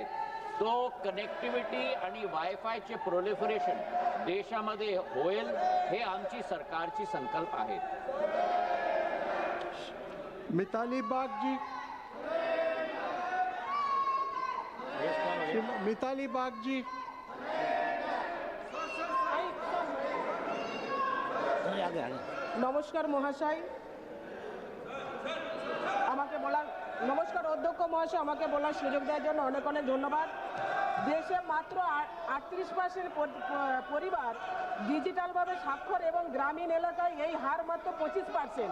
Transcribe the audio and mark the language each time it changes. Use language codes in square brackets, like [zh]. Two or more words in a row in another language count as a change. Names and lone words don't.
[mr] तो कनेक्टिव्हिटी आणि वायफायचे प्रोलिफरेशन देशामध्ये होईल हे आमची सरकारची संकल्प आहे. मिताली बाग जी. मिताली बाग जी. [bn] নমস্কার মহাশয়, আমাকে বলার নমস্কার অধ্যক্ষ মহাশয়, আমাকে বলার সুযোগ দেওয়ার জন্য অনেক অনেক ধন্যবাদ। দেশে মাত্র 38% পরিবার ডিজিটালভাবে সাক্ষর এবং গ্রামীণ এলাকায় এই হার মাত্র 25%।